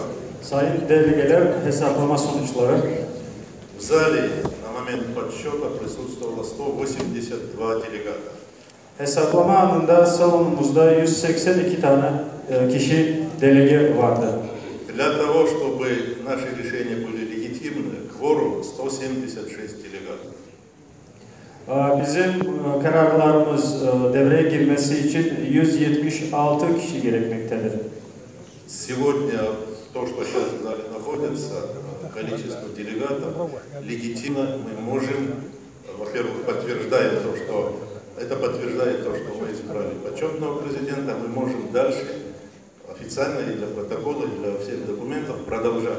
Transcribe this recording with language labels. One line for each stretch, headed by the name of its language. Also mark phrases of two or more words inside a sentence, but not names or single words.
Turkish: Sayın delegeler, hesaplama sonuçları.
Russian: В зале на момент подсчета присутствовало 182 делегата.
Turkish: Hesaplama anında salonumuzda 182 tane kişi delege vardı.
Russian: Для того, чтобы наши решения были легитимны, кворум 176 делегатов.
Turkish: Bizim kararlarımız devreye girmesi için 176 kişi gerekmektedir.
Russian: Сегодня то, что сейчас в зале находится, количество делегатов легитимно, мы можем, во-первых, подтверждаем то, что это подтверждает то, что мы избрали почетного президента, мы можем дальше официально и для протокола, и для всех документов продолжать.